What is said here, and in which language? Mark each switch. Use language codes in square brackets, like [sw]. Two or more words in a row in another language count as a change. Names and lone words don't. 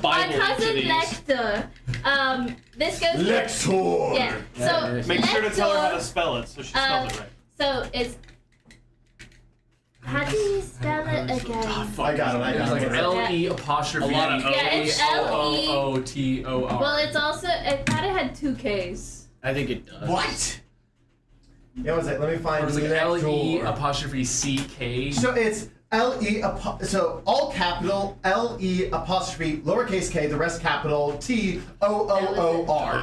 [en] Bible cousin into these. Lecter, this goes Lector. Yeah, so Make sure to tell her how to Lector, spell it so she spells it right. so it's, how do you spell it again? I got it. It's like it. L-E apostrophe A lot of Yeah, it's L-E. O-O-O-T-O-R. Well, it's also, it kind of had 2 Ks. I think it does. What? Yeah, what's it? Let me find. It was like Lector. L-E apostrophe C-K. So it's so all capital L-E apostrophe lowercase k, the rest capital T-O-O-O-R.